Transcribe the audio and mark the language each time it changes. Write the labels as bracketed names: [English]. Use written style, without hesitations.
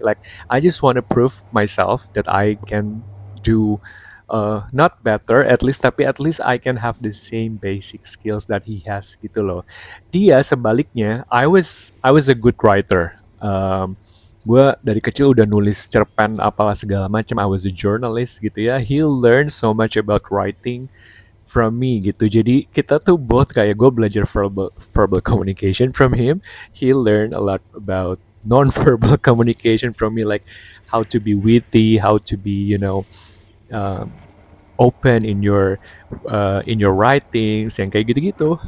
[English] Like, I just wanna prove myself that I can do not better, at least, tapi at least I can have the same basic skills that he has gitu loh. [Indonesian] Dia sebaliknya, [English] I was a good writer. [Indonesian] Gue dari kecil udah nulis cerpen apalah segala macam. [English] I was a journalist gitu ya. He learned so much about writing from me gitu. [Indonesian] Jadi kita tuh both kayak gue belajar [English] verbal communication from him. He learned a lot about non-verbal communication from me, like how to be witty, how to be, um, open in your writings, [Indonesian] yang kayak gitu-gitu.